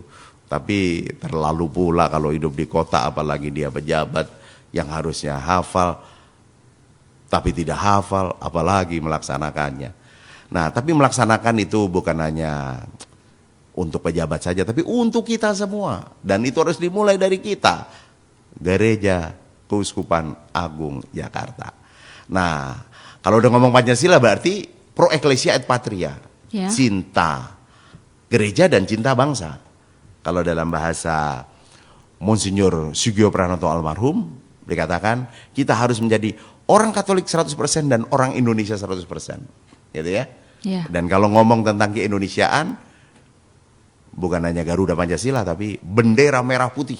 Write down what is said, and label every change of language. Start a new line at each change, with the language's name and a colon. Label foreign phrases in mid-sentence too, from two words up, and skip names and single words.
Indonesian: Tapi terlalu pula kalau hidup di kota apalagi dia pejabat yang harusnya hafal tapi tidak hafal apalagi melaksanakannya. Nah, tapi melaksanakan itu bukan hanya untuk pejabat saja tapi untuk kita semua, dan itu harus dimulai dari kita, Gereja Keuskupan Agung Jakarta. Nah, kalau udah ngomong Pancasila berarti
Latin: pro ecclesia et patria,
Indonesian: Ya. cinta gereja dan cinta bangsa. Kalau dalam bahasa Monsinyur Sugio Pranoto almarhum dikatakan kita harus menjadi orang Katolik 100% dan orang Indonesia 100%, gitu ya. Ya. Dan kalau ngomong tentang keindonesiaan, bukan hanya Garuda Pancasila tapi bendera merah putih.